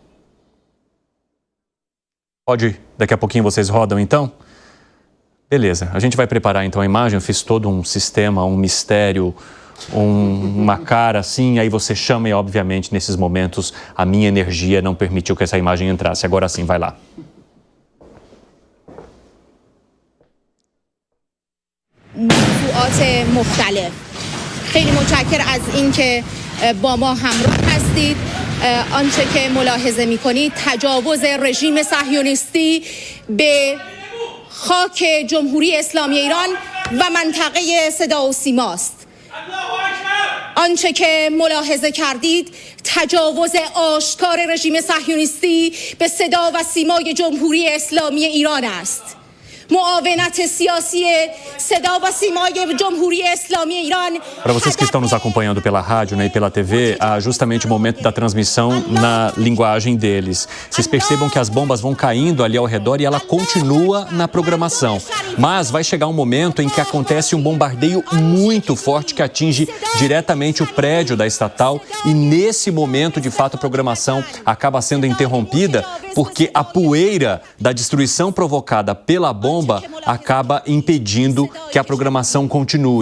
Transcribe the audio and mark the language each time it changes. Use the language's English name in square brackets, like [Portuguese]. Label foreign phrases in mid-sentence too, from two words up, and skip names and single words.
[Portuguese] Pode, daqui a pouquinho vocês rodam então? Beleza, a gente vai preparar então a imagem, eu fiz todo um sistema, um mistério, uma cara assim, aí você chama e obviamente nesses momentos a minha energia não permitiu que essa imagem entrasse. Agora sim, vai lá. [Persian] موضوعات مختلف خیلی متشکر از اینکه با ما همراه هستید. آنچه که ملاحظه می‌کنید تجاوز رژیم صهیونیستی به خاک جمهوری اسلامی ایران و منطقه صدا و سیما است. آنچه که ملاحظه کردید تجاوز آشکار رژیم صهیونیستی به صدا و سیمای جمهوری اسلامی ایران است. معاونت سیاسی صدا و سیمای جمهوری اسلامی ایران. [Portuguese] Para vocês que estão nos acompanhando pela rádio, né, e pela TV, há justamente o momento da transmissão na linguagem deles. Vocês percebam que as bombas vão caindo ali ao redor e ela continua na programação. Mas vai chegar um momento em que acontece um bombardeio muito forte que atinge diretamente o prédio da estatal e nesse momento, de fato, a programação acaba sendo interrompida porque a poeira da destruição provocada pela bomba acaba impedindo que a programação continue.